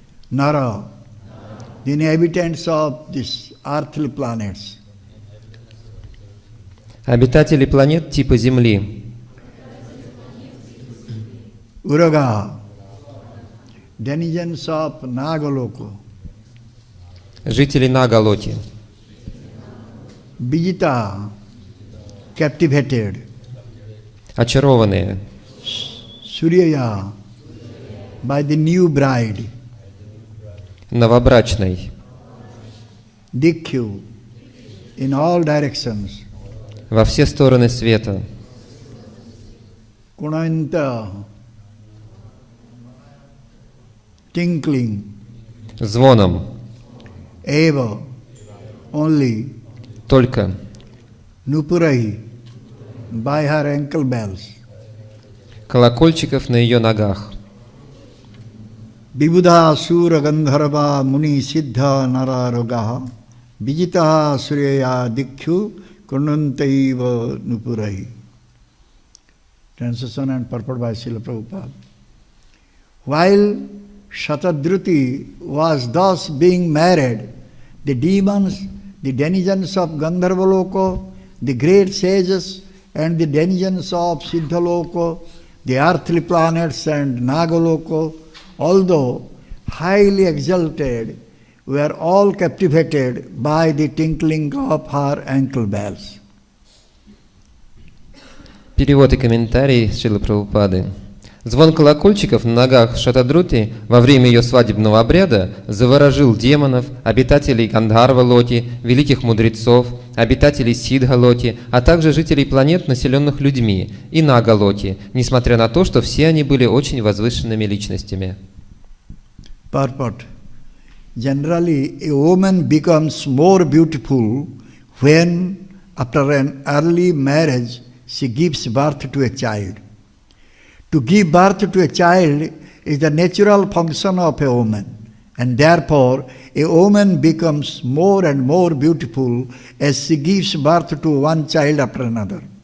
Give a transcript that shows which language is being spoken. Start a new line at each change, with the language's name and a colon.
English: Nara, the inhabitants of these earthly planets.
Russian: Обитатели планет типа Земли.
English: Uraga, denizens of Nagaloka.
Russian: Жители Нагалоки.
English: Vijita, captivated.
Russian: Очарованные.
English: Suryaya, by the new bride.
Russian: Новобрачной.
English: Dikyu, in all directions.
Russian: Во все стороны света.
English: Kunanta, tinkling.
Russian: Звоном.
English: Eva, only.
Russian: Только.
English: Nupurai, by her ankle bells.
Russian: Колокольчиков на ее ногах.
Sanskrit: Vibudha Sura Gandharva Muni Siddha Nararogaha Vijitaha Suryaya Dikyu Kunantaiva Nupurai.
English: Translation and purport by Srila Prabhupada. While Shatadruti was thus being married, the demons, the denizens of Gandharvaloko, the great sages, and the denizens of Siddhaloko, the earthly planets and Nagaloko, although highly exalted, were all captivated by the tinkling of her ankle bells.
Russian: Перевод и комментарий Шрилы Прабхупады. Звон колокольчиков на ногах Шатадрути во время ее свадебного обряда заворожил демонов, обитателей Гандхарва-Локи, великих мудрецов, обитателей Сиддха-Локи, а также жителей планет, населенных людьми, и Нага-Локи, несмотря на то, что все они были очень возвышенными личностями.
English: Purport. Generally, a woman becomes more beautiful when, after an early marriage, she gives birth to a child. To give birth to a child is the natural function of a woman, and therefore a woman becomes more and more beautiful as she gives birth to one child after another.